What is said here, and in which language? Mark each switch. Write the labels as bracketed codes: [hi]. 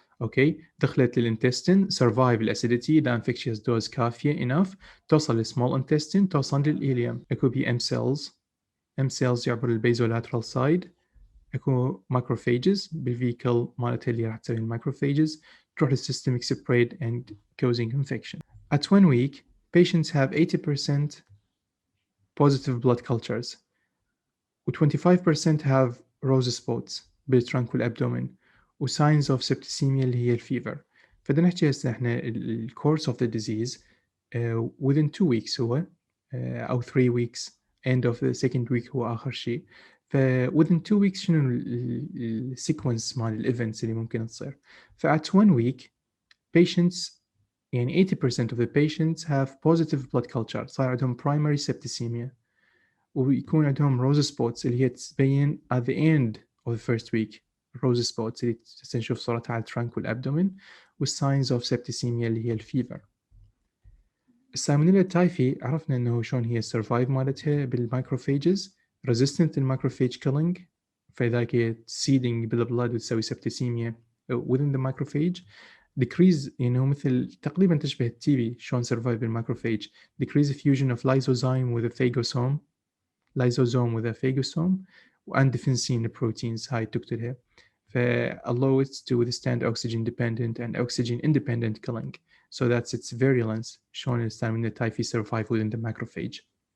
[ar] اوكي، دخلت للانتستين، سرفايف الاسيديتي، اذا انفكشيوس دوز كافيه انف، توصل للسمول انتستين، توصل للإيليوم. اكو بي ام سيلز، ام سيلز يعبر البيزولاترال سايد. اكو ماكروفيجز بالفيكل مالتها اللي راح تسوي الماكروفيجز، تروح للسيستميك سبريد and causing infection. [en] At 1 week patients have 80% positive blood cultures و 25% have rose spots [ar] بالtrunk والabdomen [en] و signs of septicemia [ar] اللي هي الفيفر. فبدنا نحكي هسه احنا ال [en] course of the disease within 2 weeks هو أو 3 weeks end of the second [ar] week هو آخر شيء. ف [en] within 2 weeks [ar] شنو ال sequence مال الإيفنتس اللي ممكن تصير. ف [en] at 1 week patients يعني 80% of the patients have positive blood culture، [ar] صار عندهم primary septicemia، ويكون عندهم روز سبوتس اللي هي تبين [en] at the end of the first week. [ar] روز سبوتس اللي نشوف صورتها على الترانك والابدومين، والساينز اوف سبتسيميا اللي هي الفيفر. السالمونيلا تايفي عرفنا انه شلون هي السرفايف مالتها بالمايكروفيجز، ريزيستنت للمايكروفيج كيلينج، فلذلك هي سيدنج بالبلد وتسوي سبتسيميا [en] within the macrophage. [ar] decrease يعني هو مثل تقريبا تشبه التي بي شلون سرفايف بالمايكروفيج. [en] decrease fusion of lysozyme with a phagosome، [ar] لايزوزوم وذا فيجوسوم واندفنسين proteins هاي تقتلها، ف [en] allow it to withstand oxygen dependent and oxygen independent killing. So that's its virulence [ar] شلون السالمونيلا تايفي [en] survive within the macrophage.